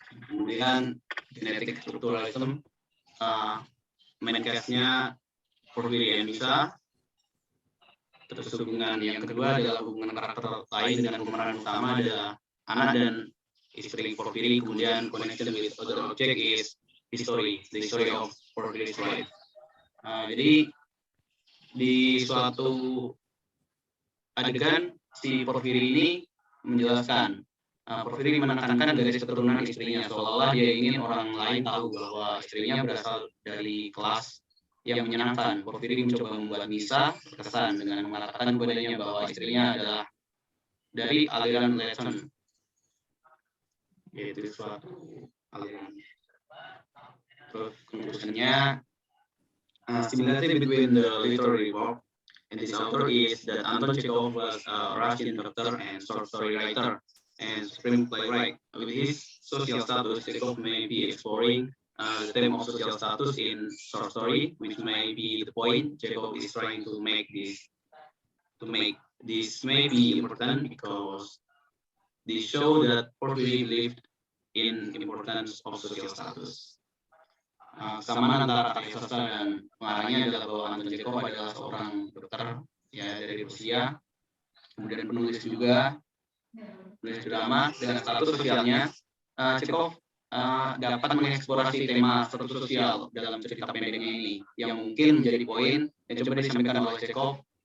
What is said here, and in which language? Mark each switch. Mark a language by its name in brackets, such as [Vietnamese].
[Indonesian] Kemudian genetik strukturalism, main case-nya Porfiri dan Nisa. Terus hubungan yang kedua adalah hubungan karakter lain dengan pemeran utama adalah anak dan istri Porfiri. [English] Kemudian connection with other object is history, the story of Porfiri's life. [Indonesian] Jadi di suatu adegan si Porfiri ini menjelaskan, Porfiri menekankan garis keturunan istrinya, seolah-olah dia ingin orang lain tahu bahwa istrinya berasal dari kelas yang menyenangkan. Porfiri mencoba membuat Nisa terkesan dengan mengatakan kepadanya bahwa istrinya adalah dari aliran Latin, yaitu suatu aliran. Terus conclusionnya, [English] similarity between the literary work and this author is that Anton Chekhov was a Russian doctor and short story writer and screenplay writer. With his social status, Chekhov may be exploring the theme of social status in short story, which may be the point Chekhov is trying to make This may be important because they show that Porphyry believed in importance of social status. [Indonesian] Kesamaan antara karya sastra dan pengarangnya adalah bahwa Anton Chekhov adalah seorang dokter ya dari Rusia, kemudian penulis juga, penulis drama dengan status sosialnya. Chekhov dapat mengeksplorasi tema status sosial dalam cerita pendeknya ini yang mungkin menjadi poin yang coba disampaikan oleh Chekhov.